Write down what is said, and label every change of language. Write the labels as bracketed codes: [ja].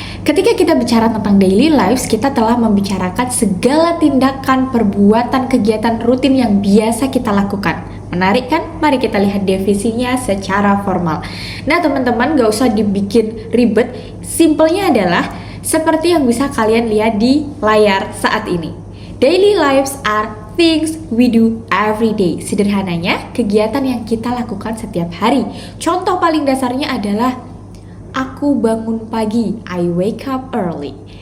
[id] Ketika kita bicara tentang daily lives, kita telah membicarakan segala tindakan, perbuatan, kegiatan rutin yang biasa kita lakukan. Menarik kan? Mari kita lihat definisinya secara formal. Nah teman-teman, gak usah dibikin ribet. Simpelnya adalah seperti yang bisa kalian lihat di layar saat ini. [en] Daily lives are things we do every day. [id] Sederhananya, kegiatan yang kita lakukan setiap hari. Contoh paling dasarnya adalah aku bangun pagi, [en] I wake up early.